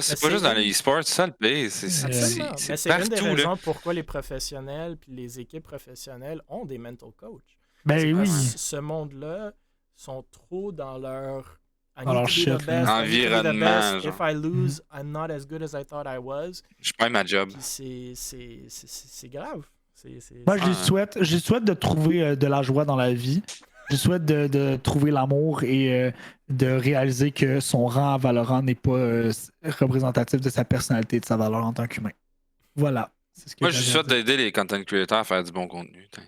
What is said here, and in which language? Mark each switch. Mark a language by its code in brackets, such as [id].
[fr] C'est pas juste dans les e-sports, c'est ça le play. C'est partout. C'est une des raisons pourquoi les professionnels puis les équipes professionnelles ont des mental coachs. Ben oui. Ce monde-là sont trop dans leur environnement. [en] If I lose, I'm not as good as I thought I was. [fr] Je perds ma job. C'est grave. Moi, je souhaite de trouver de la joie dans la vie. Je souhaite de trouver l'amour et de réaliser que son rang à Valorant n'est pas représentatif de sa personnalité et de sa valeur en tant qu'humain. Voilà. Moi, je souhaite d'aider les content creators à faire du bon contenu.